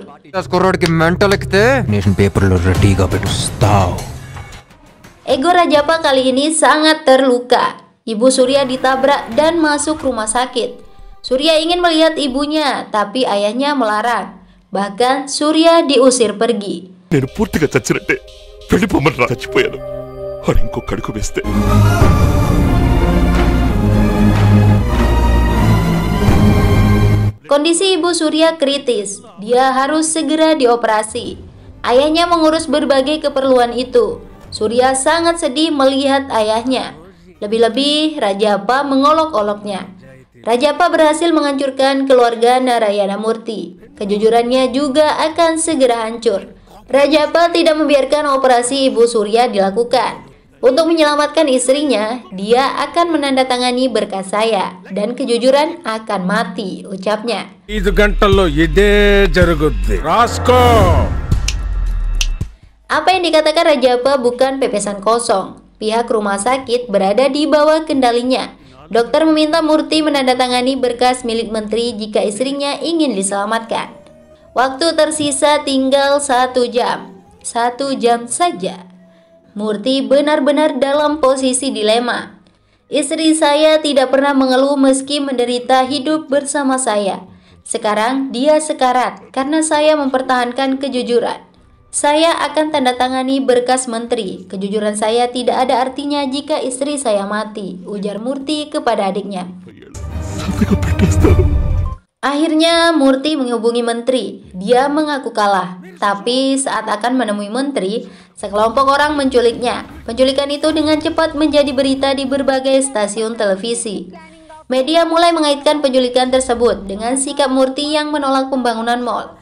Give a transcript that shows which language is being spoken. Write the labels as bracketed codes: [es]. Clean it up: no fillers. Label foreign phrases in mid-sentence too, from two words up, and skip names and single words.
[en] Nation paper [te] లో రెడీగా పెట్టుస్తావ్. [id] Ego Rajappa kali ini sangat terluka. Ibu Surya ditabrak dan masuk rumah sakit. Surya ingin melihat ibunya, tapi ayahnya melarang. Bahkan Surya diusir pergi. [te] నేను పూర్తిగా చచ్చినట్టే వెళ్ళిపోమని చచ్చిపోయాను వాడు ఇంకొక అడుగు వేస్తే [id] Kondisi ibu Surya kritis. Dia harus segera dioperasi. Ayahnya mengurus berbagai keperluan itu. Surya sangat sedih melihat ayahnya. Lebih-lebih Rajappa mengolok-oloknya. Rajappa berhasil menghancurkan keluarga Narayana Murti. Kejujurannya juga akan segera hancur. Rajappa tidak membiarkan operasi ibu Surya dilakukan. Untuk menyelamatkan istrinya, dia akan menandatangani berkas saya dan kejujuran akan mati, ucapnya. [te] 5 గంటల్లో ఇదే జరుగుద్ది రాస్కో. [id] Apa yang dikatakan Rajappa bukan pepesan kosong. Pihak rumah sakit berada di bawah kendalinya. Dokter meminta Murti menandatangani berkas milik menteri jika istrinya ingin diselamatkan. Waktu tersisa tinggal 1 jam. 1 jam saja. Murti benar-benar dalam posisi dilema. Istri saya tidak pernah mengeluh meski menderita hidup bersama saya. Sekarang dia sekarat karena saya mempertahankan kejujuran. Saya akan tanda tangani berkas menteri. Kejujuran saya tidak ada artinya jika istri saya mati, ujar Murti kepada adiknya. [te] సంతకం పెట్టేస్తాను [id] Akhirnya Murti menghubungi menteri. Dia mengaku kalah. Tapi saat akan menemui menteri, sekelompok orang menculiknya. Penculikan itu dengan cepat menjadi berita di berbagai stasiun televisi. Media mulai mengaitkan penculikan tersebut dengan sikap Murti yang menolak pembangunan mal.